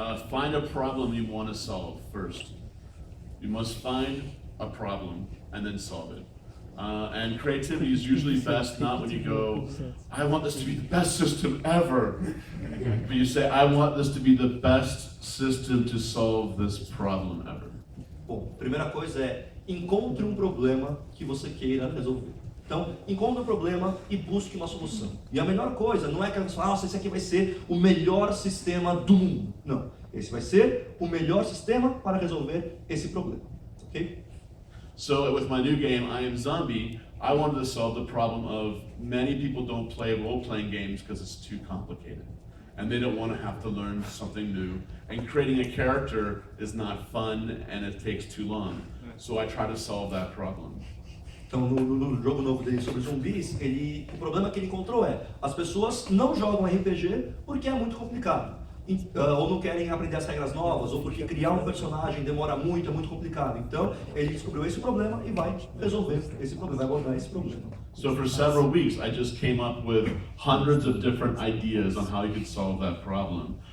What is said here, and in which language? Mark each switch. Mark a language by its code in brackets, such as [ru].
[en] Find a problem you want to solve first. You must find a problem and then solve it. And creativity is usually best not when you go, I want this to be the best system ever. But you say, I want this to be the best system to solve this problem ever. [pt] Bom, primeira coisa é, encontre um problema que você queira resolver. Então, encontre um problema e busque uma solução. E a melhor coisa não é que você fala, nossa, esse aqui vai ser o melhor sistema do mundo. Não, esse vai ser o melhor sistema para resolver esse problema. [en] Ok? So with my new game, I Am Zombie, I wanted to solve the problem of many people don't play role-playing games because it's too complicated. And they don't want to have to learn something new. And creating a character is not fun and it takes too long. So I try to solve that problem. [pt] Então, no jogo novo dele sobre zumbis, o problema que ele encontrou é, as pessoas não jogam RPG porque é muito complicado. Ou não querem aprender as regras novas, ou porque criar um personagem demora muito, é muito complicado. Então, ele descobriu esse problema e vai resolver esse problema, vai abordar esse problema. [en] So for several weeks, I just came up with hundreds of different ideas on how you could solve that problem.